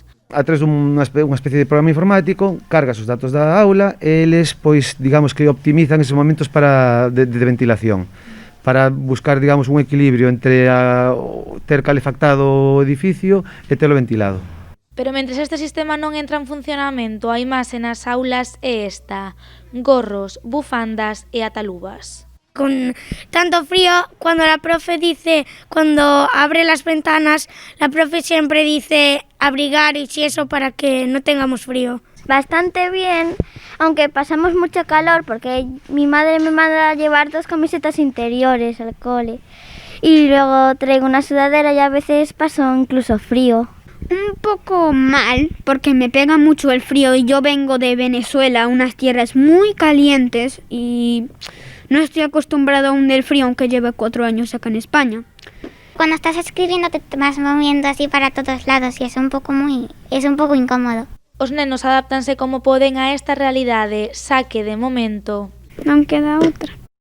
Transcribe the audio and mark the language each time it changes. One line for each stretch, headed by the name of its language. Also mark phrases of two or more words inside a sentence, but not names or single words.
Galician: A través dunha especie de programa informático, cargas os datos da aula e eles, pois, digamos que optimizan esos momentos de ventilación, para buscar, digamos, un equilibrio entre ter calefactado o edificio e telo ventilado. Pero mentres este sistema non entra en funcionamento, a imaxe nas aulas é esta: gorros, bufandas e atalubas.
Spanish: Con tanto frío, cuando abre las ventanas, la profe siempre dice abrigar y eso para que no tengamos frío. Bastante bien, aunque pasamos mucho calor porque mi madre me manda a llevar 2 camisetas interiores al cole y luego traigo una sudadera y a veces paso incluso frío. Un poco mal porque me pega mucho el frío y yo vengo de Venezuela, unas tierras muy calientes y no estoy acostumbrado aún del frío aunque lleve 4 años acá en España. Cuando estás escribiendo te vas moviendo así para todos lados y es un poco incómodo.
Galician: Os nenos adáptanse como poden a esta realidade, xa que de momento Non queda outra.